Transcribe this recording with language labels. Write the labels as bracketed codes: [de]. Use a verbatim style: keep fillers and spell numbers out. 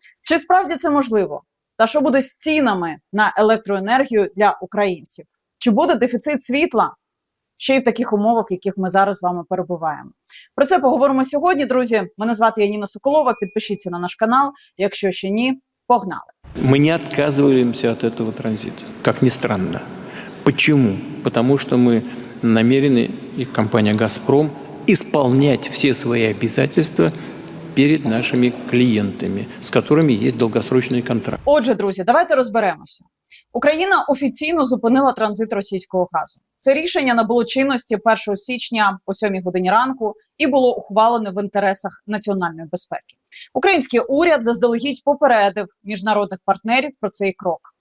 [uk] Чи справді це можливо? Та що буде з цінами на електроенергію для українців? Чи буде дефіцит світла? Ще й в таких умовах, в яких ми зараз з вами перебуваємо. Про це поговоримо сьогодні, друзі. Мене звати Яніна Соколова, підпишіться на наш канал, якщо ще ні, погнали. [ru] Мы не отказываемся от этого транзита, как ни странно. Почему? Потому что мы намерены, и компания «Газпром», исполнять все свои обязательства перед нашими клиентами, с которыми есть долгосрочный контракт. [uk] Отже, друзі, давайте розберемося. Україна офіційно зупинила транзит російського газу. Це рішення набуло чинності першого січня о сьомій годині ранку і було ухвалене в інтересах національної безпеки. Український уряд заздалегідь попередив міжнародних партнерів про цей крок.